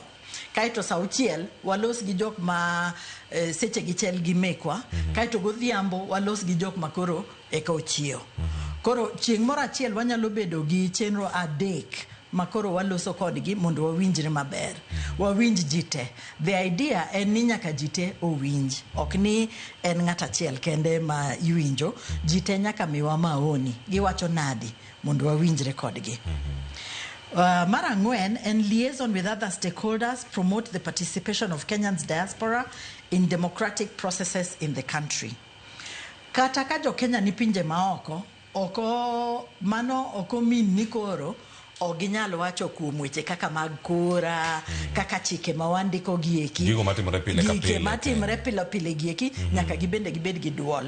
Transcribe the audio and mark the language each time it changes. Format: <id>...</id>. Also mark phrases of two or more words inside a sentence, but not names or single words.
<luo>Kaito sa uchiel walos gi jok ma seche gichel gi mekwa. Kaito godhiambo walos gi jok makoro eka ochiew. Koro chieng' moro achiel wanyalo bedo gi chenro adek makoro waloso kodgi mondo wawinjre maber. Wawinj jite.</luo> <en>The idea</en> <luo>en ni nyaka jite owinj. Ok ni en ng'at achiel kende ma iwinjo. Jite nyaka miwa maoni. Giwacho nadi mondo wawinjre kodgi. Mar ang'wen en</luo> <en>liaison with other stakeholders, promote the participation of Kenyans diaspora in democratic processes in the country.</en> <luo>Kata ka jo Kenya ni pinje maoko, oko min ni koro oginyal wacho kuom weche kaka mag kura, kaka chike mawandiko gieki. Gigo matimore pile ka pile. Gike matimore pile gieki, nyaka gibende gibed gi duol.</luo>